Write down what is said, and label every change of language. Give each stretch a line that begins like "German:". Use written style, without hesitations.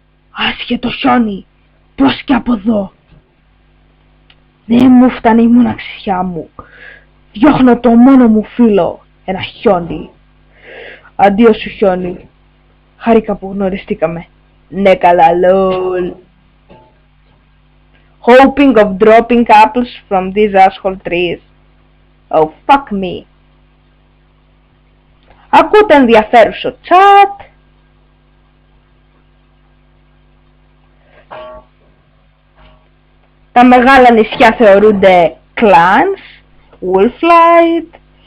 Greek: Άσχετο χιόνι, πώς και από εδώ. Δεν μου φτάνει η μοναξιά μου. Διώχνω το μόνο μου φίλο, ένα χιόνι. Αντίο σου χιόνι. Χάρηκα που γνωριστήκαμε. Ναι καλά, lol.
English: Hoping of dropping apples from these asshole trees. Oh, fuck me.
Greek: Ακούτε ενδιαφέρουσο chat. Τα μεγάλα νησιά θεωρούνται clans, wolflight.